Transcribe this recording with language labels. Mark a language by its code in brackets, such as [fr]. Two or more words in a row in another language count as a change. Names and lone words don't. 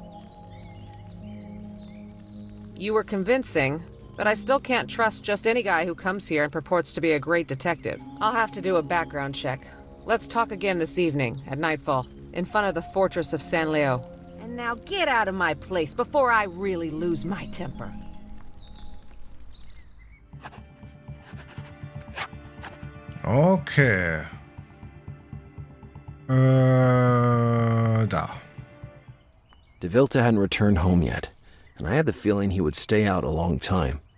[en] You were convincing, but I still can't trust just any guy who comes here and purports to be a great detective. I'll have to do a background check. Let's talk again this evening, at nightfall, in front of the fortress of San Leo. And now get out of my place before I really lose my temper. Okay. Da. De Vilta hadn't returned home yet, and I had the feeling he would stay out a long time.